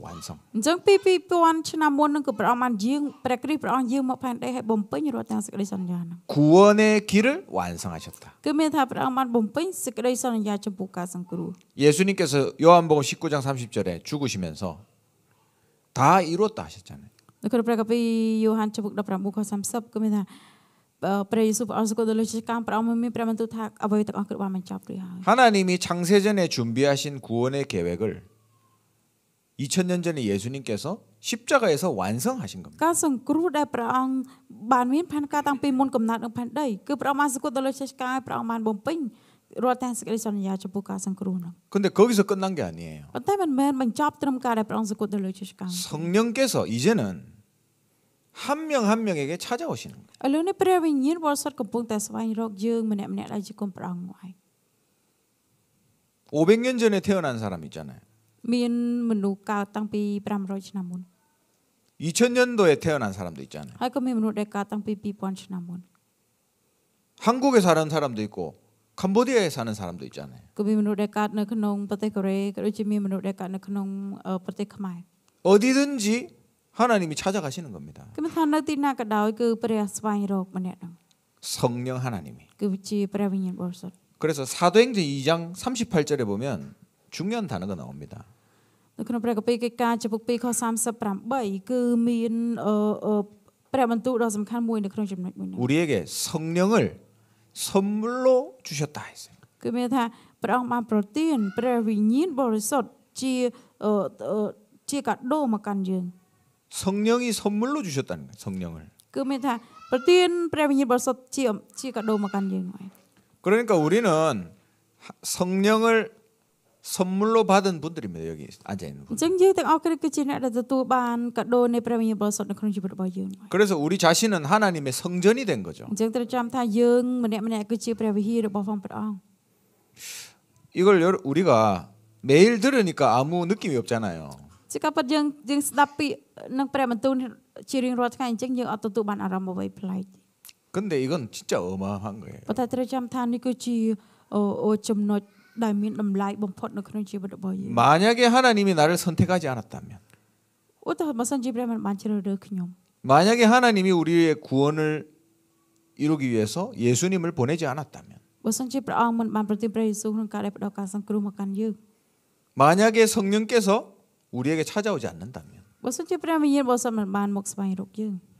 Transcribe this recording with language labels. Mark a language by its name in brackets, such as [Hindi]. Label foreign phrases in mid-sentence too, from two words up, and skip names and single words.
[Korean] 완성. [Khmer] អញ្ចឹងពី2000ឆ្នាំមុនហ្នឹងគឺព្រះអង្គបានយាងព្រះគ្រីស្ទព្រះអង្គយាងមកផែនដីឲ្យបំពេញរាល់ទាំងសេចក្តីសន្យាហ្នឹង [Korean] 구원의 길을 완성하셨다. [Khmer] គឺមានថាព្រះអង្គបានបំពេញសេចក្តីសន្យាចំពោះការសង្គ្រោះ [Korean] 예수님께서 요한복음 19장 30절에 죽으시면서 다 이루었다 하셨잖아요. [Khmer] នៅក្នុងព្រះគម្ពីរយ៉ូហានចំពុក19ខ30គឺមានថាព្រះយេស៊ូវព្រះអង្គសគត់ដល់លោកកម្មព្រះអង្គមានព្រះបន្ទូលថាអ្វីទាំងអស់គឺបានបញ្ចប់រួចហើយ [Korean] 하나님이 창세전에 준비하신 구원의 계획을 2000년 전에 예수님께서 십자가에서 완성하신 겁니다. [Khmer] ការសង្គ្រោះដែលព្រះអង្គបានមានផែនការតាំងពីមុនកំណើតនៅផែនដីគឺព្រះអង្គបានសគត់ដល់លោកព្រះអង្គបានបំពេញរាល់ទាំងសេចក្តីសន្យាចំពោះការសង្គ្រោះនោះ [Korean] 근데 거기서 끝난 게 아니에요. [Khmer] ប៉ុន្តែមិនមែនបញ្ចប់ត្រឹមការដែលព្រះអង្គសគត់ដល់លោកកម្ម [Korean] 성령께서 이제는 한 명 한 명에게 찾아오시는 거예요. [Khmer] ឥឡូវនេះព្រះវិញ្ញាណបរិសុទ្ធកំពុងតែស្វែងរកយើងម្នាក់ៗដែលជាកូនព្រះអង្គនោះឯង [Korean] 500년 전에 태어난 사람 있잖아요. [Khmer] មានមនុស្សកើតតាំងពី500ឆ្នាំមុន [Korean] 2000년도에 태어난 사람도 있잖아요. [Khmer] ហើយក៏មានមនុស្សដែលកើតតាំងពី2000ឆ្នាំមុន [Korean] 한국에 사는 사람도 있고 캄보디아에 사는 사람도 있잖아요. [Khmer] ក៏មានមនុស្សដែលកើតនៅក្នុងប្រទេសកូរ៉េក៏ដូចជាមានមនុស្សដែលកើតនៅក្នុងប្រទេសខ្មែរ [Korean] 어디든지 하나님이 찾아가시는 겁니다. [Khmer] គឺមានថានៅទីណាក៏ដោយគឺព្រះស្វែងរកម្នាក់ហ្នឹង [Korean] 성령 하나님이. [Khmer] គឺជាព្រះវិញ្ញាណបរិសុទ្ធ [Korean] 그래서 사도행전 2장 38절에 보면 중요한 단어가 나옵니다. [Khmer] នៅក្នុងព្រះគម្ពីរកិច្ចការចំពុក2ខ38គឺមានព្រះបន្ទូលដ៏សំខាន់មួយនៅក្នុងចំណុចមួយនេះ [Korean] 우리에게 성령을 선물로 주셨다 했어요. [Khmer] គឺមានថាព្រះអង្គបានប្រទានព្រះវិញ្ញាណបរិសុទ្ធជាកាដូមកកាន់យើង [Korean] 성령이 선물로 주셨다는 거예요. 성령을. [Khmer] គឺមានថាប្រទានព្រះវិញ្ញាណបរិសុទ្ធជាកាដូមកកាន់យើងហើយ [Korean] 그러니까 우리는 성령을 선물로 받은 분들입니다. 여기 앉아 있는 [Khmer] អ [Korean] 분. [Khmer] ញ្ចឹងយើងទាំងអស់គ្នាគឺជាអ្នកដែលទទួលបានកាដូនៃព្រះវិញ្ញាណបរិសុទ្ធនៅក្នុងជីវិតរបស់យើង [Korean] 그래서 우리 자신은 하나님의 성전이 된 거죠. [Khmer] អញ្ចឹងត្រូវចាំថាយើងម្នាក់ៗគឺជាព្រះវិហាររបស់ព្រះអង្គ [Korean] 이걸 우리가 매일 들으니까 아무 느낌이 없잖아요. [Khmer] ជាការពិតយើងស្ដាប់ពាក្យនឹងព្រះបន្ទូលជារៀងរាល់ថ្ងៃអញ្ចឹងយើងអត់ទទួលបានអារម្មណ៍អ្វីប្លែក [Korean] 근데 이건 진짜 어마어마한 거예요. [Khmer] ប៉ុន្តែត្រូវចាំថានេះគឺជាចំណុចដែលមានតម្លៃបំផុតនៅក្នុងជីវិតរបស់យើង [Korean] 만약에 하나님이 나를 선택하지 않았다면 [Khmer] ឧទាហរណ៍បើសិនជាព្រះមិនបានជ្រើសរើសខ្ញុំ [Korean] 만약에 하나님이 우리의 구원을 이루기 위해서 예수님을 보내지 않았다면 [Khmer] បើសិនជាព្រះអង្គមិនបានប្រទានព្រះយេស៊ូវក្នុងការដែលផ្ដល់ការសង្គ្រោះមកកាន់យើង [Korean] 만약에 성령께서 우리에게 찾아오지 않는다면 [Khmer] បើសិនជាព្រះវិញ្ញាណបរិសុទ្ធមិនបានមកស្វែងរកយើង